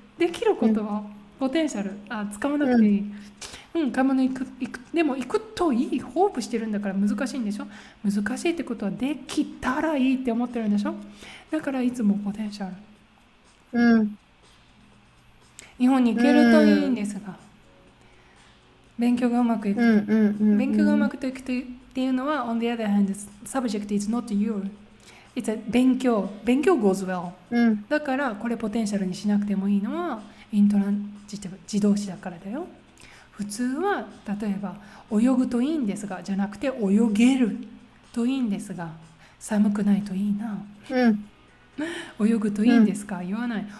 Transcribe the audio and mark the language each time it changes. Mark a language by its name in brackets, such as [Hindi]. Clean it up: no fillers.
[Japanese] できることはポテンシャル。使わなくていい。買い物行く。でも行くといい。ホープしてるんだから難しいんでしょ。難しいってことはできたらいいって思ってるんでしょ。だからいつもポテンシャル。日本に行けるといいんですが。勉強がうまくいく。勉強がうまくいくっていうのは、 [English] on the other hand, subject is not you. It's a 勉強 goes well、 [Japanese] だからこれポテンシャルにしなくてもいいのはイントランジティブ自動詞だからだよ。普通は例えば泳ぐといいんですがじゃなくて泳げるといいんですが、寒くないといいな、泳ぐといいんですか言わない。